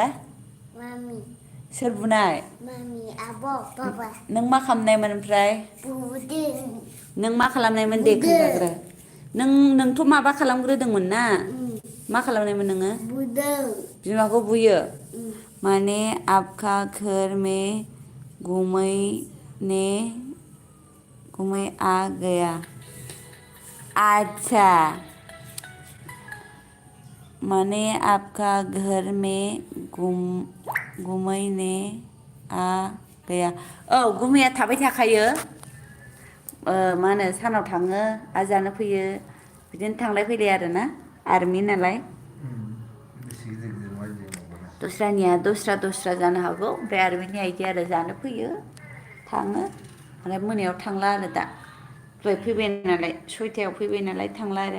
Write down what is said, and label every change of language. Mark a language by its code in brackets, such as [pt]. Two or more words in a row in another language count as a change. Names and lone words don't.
[brx] मामि सोर बुनाय मामि आब' बाबा नों मा खालामनायमोन ओमफ्राय बुदों नों मा खालामनायमोन दे खोन्थाग्रो नोंथ' माबा खालामग्रोदोंमोन ना मा खालामनायमोन नोङो बुदों बिमाखौ बुयो माने [hi] आपका घर में घूमने आ गया अच्छा [brx] माने [hi] आपका घर में घूमने गैया [brx] औ गुमैया थाबाय थाखायो मा होनो सानाव थाङो आरो जानो फैयो बिदिनो थांलाय फैलाय आरोना आर्मि नालाय बेसे गिदिर गिदिर मानसि दंबावोना दस्रानिया दस्रा जानो हागौ ओमफ्राय आर्मिनिया इदि आरो जानो फैयो थाङो ओमफ्राय मोनायाव थांला आरो दा दहाय फैबाय नालाय 6टायाव फैबाय नालाय थांला आरो